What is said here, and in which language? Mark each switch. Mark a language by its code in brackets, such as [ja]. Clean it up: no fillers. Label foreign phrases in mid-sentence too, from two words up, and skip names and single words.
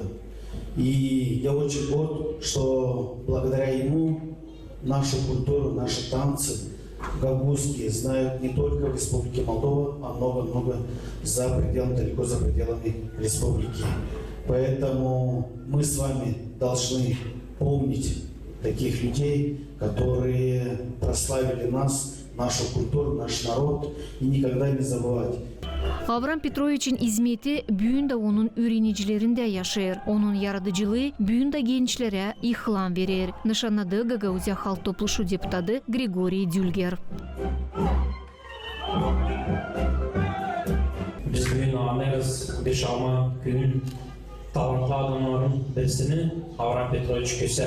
[ru] И я очень горд, что благодаря ему нашу культуру, наши танцы гагаузские знают не только в Республике Молдова, а много-много за пределами, далеко за пределами республики. Поэтому мы с вами должны помнить таких людей, которые прославили нас, нашу культуру, наш народ, и никогда не забывать. [gag] Avram Petroviç'in hizmeti bugün de onun öğrenicilerinde yaşar. Onun yaratıcılığı bugün de gençlere ihlam verir. Nişanladığı Gagauzya Halk Topluluğu deputatı Grigoriy Dülger. Biz bugün anlarız Beşalma köyünün talantlı adamların birisini Avram Petroviç Köse.